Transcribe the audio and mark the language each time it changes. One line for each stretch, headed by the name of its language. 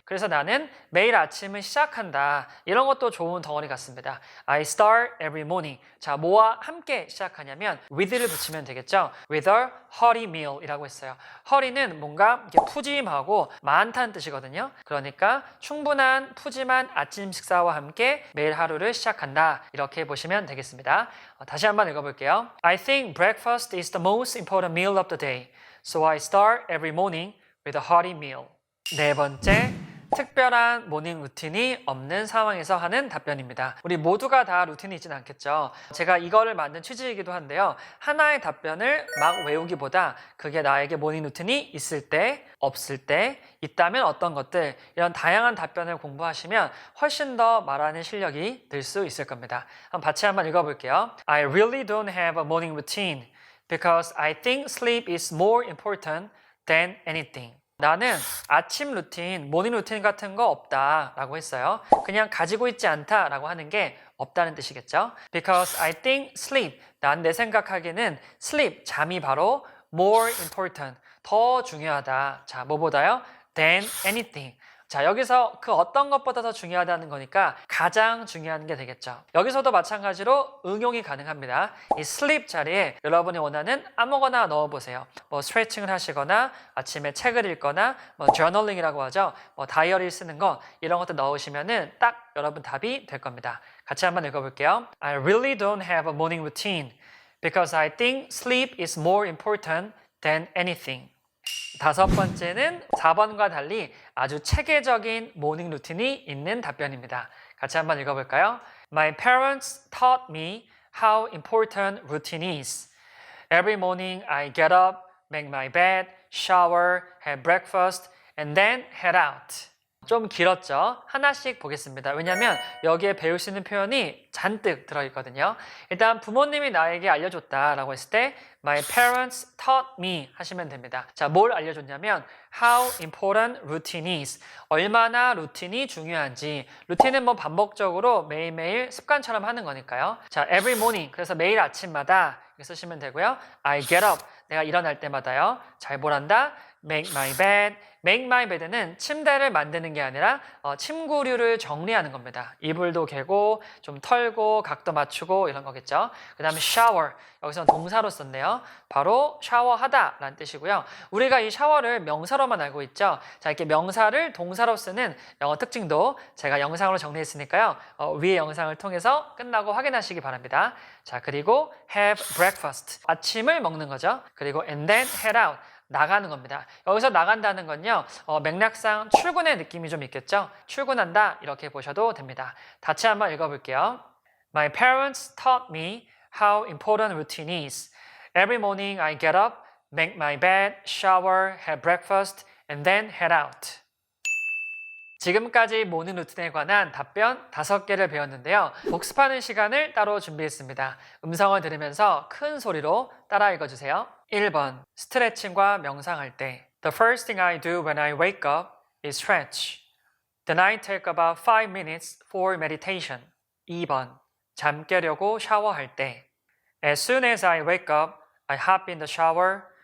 Korean: 그래서 나는 매일 아침을 시작한다. 이런 것도 좋은 덩어리 같습니다.
English: I start every morning.
Korean: 자, 뭐와 함께 시작하냐면 with를 붙이면 되겠죠.
English: With a hearty meal
Korean: 이라고 했어요. hearty는 뭔가 이렇게 푸짐하고 많다는 뜻이거든요. 그러니까 충분한 푸짐한 아침 식사와 함께 매일 하루를 시작한다. 이렇게 보시면 되겠습니다. 다시 한번 읽어볼게요.
English: I think breakfast is the most important meal of the day. So I start every morning with a hearty meal.
Korean: 네 번째, 특별한 모닝 루틴이 없는 상황에서 하는 답변입니다. 우리 모두가 다 루틴이 있진 않겠죠. 제가 이거를 만든 취지이기도 한데요. 하나의 답변을 막 외우기보다 그게 나에게 모닝 루틴이 있을 때, 없을 때, 있다면 어떤 것들, 이런 다양한 답변을 공부하시면 훨씬 더 말하는 실력이 늘 수 있을 겁니다. 같이 한번 읽어볼게요.
English: I really don't have a morning routine because I think sleep is more important than anything.
Korean: 나는 아침 루틴, 모닝 루틴 같은 거 없다 라고 했어요. 그냥 가지고 있지 않다 라고 하는 게 없다는 뜻이겠죠.
English: Because I think sleep,
Korean: 난 내 생각하기에는 sleep, 잠이 바로
English: more important,
Korean: 더 중요하다. 자, 뭐보다요?
English: Than anything.
Korean: 자, 여기서 그 어떤 것보다 더 중요하다는 거니까 가장 중요한 게 되겠죠. 여기서도 마찬가지로 응용이 가능합니다. 이 sleep 자리에 여러분이 원하는 아무거나 넣어보세요. 뭐 스트레칭을 하시거나 아침에 책을 읽거나 뭐 journaling이라고 하죠. 뭐 다이어리 쓰는 거 이런 것도 넣으시면은 딱 여러분 답이 될 겁니다. 같이 한번 읽어볼게요.
English: I really don't have a morning routine because I think sleep is more important than anything.
Korean: 다섯 번째는 4번과 달리 아주 체계적인 모닝 루틴이 있는 답변입니다. 같이 한번 읽어볼까요?
English: My parents taught me how important routine is. Every morning I get up, make my bed, shower, have breakfast, and then head out.
Korean: 좀 길었죠? 하나씩 보겠습니다. 왜냐하면 여기에 배울 수 있는 표현이 잔뜩 들어있거든요. 일단 부모님이 나에게 알려줬다라고 했을 때
English: My parents taught me
Korean: 하시면 됩니다. 자, 뭘 알려줬냐면
English: How important routine is.
Korean: 얼마나 루틴이 중요한지. 루틴은 뭐 반복적으로 매일매일 습관처럼 하는 거니까요.
English: 자, every morning.
Korean: 그래서 매일 아침마다 이렇게 쓰시면 되고요.
English: I get up.
Korean: 내가 일어날 때마다요. 잘 뭘 한다?
English: Make my bed. Make my bed
Korean: 는 침대를 만드는 게 아니라 침구류를 정리하는 겁니다. 이불도 개고 좀 털고 각도 맞추고 이런 거겠죠. 그 다음에 shower. 여기서는 동사로 썼네요. 바로 샤워하다 라는 뜻이고요. 우리가 이 샤워를 명사로만 알고 있죠. 자, 이렇게 명사를 동사로 쓰는 영어 특징도 제가 영상으로 정리했으니까요. 위의 영상을 통해서 끝나고 확인하시기 바랍니다. 자, 그리고
English: have breakfast.
Korean: 아침을 먹는 거죠. 그리고
English: and then head out.
Korean: 나가는 겁니다. 여기서 나간다는 건요. 맥락상 출근의 느낌이 좀 있겠죠. 출근한다 이렇게 보셔도 됩니다. 다시 한번 읽어볼게요.
English: My parents taught me how important routine is. Every morning I get up, make my bed, shower, have breakfast, and then head out.
Korean: 지금까지 모닝 루틴에 관한 답변 5개를 배웠는데요. 복습하는 시간을 따로 준비했습니다. 음성을 들으면서 큰 소리로 따라 읽어주세요. 1번, 스트레칭과 명상할 때
English: The first thing I do when I wake up is stretch. Then I take about 5 minutes for meditation.
Korean: 2번, 잠 깨려고 샤워할 때
English: As soon as I wake up, I hop in the shower.